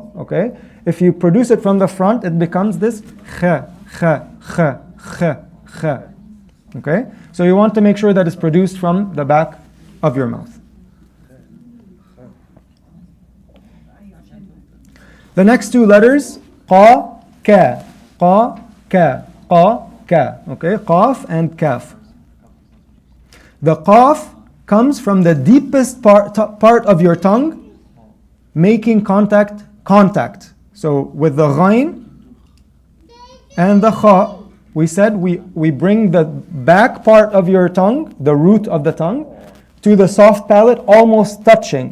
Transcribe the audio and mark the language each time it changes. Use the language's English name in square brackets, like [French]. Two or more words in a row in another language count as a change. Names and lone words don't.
[English] Okay? If you produce it from the front, it becomes this kha, kha, kha, kha, kha. Okay? So you want to make sure that it's produced from the back of your mouth. The next two letters, qa, ka, qa, ka, qa, ka. Okay? Qaf and kaf. The qaf comes from the deepest part of your tongue, making contact. So with the ghain and the kha, we said we bring the back part of your tongue, the root of the tongue, to the soft palate, almost touching.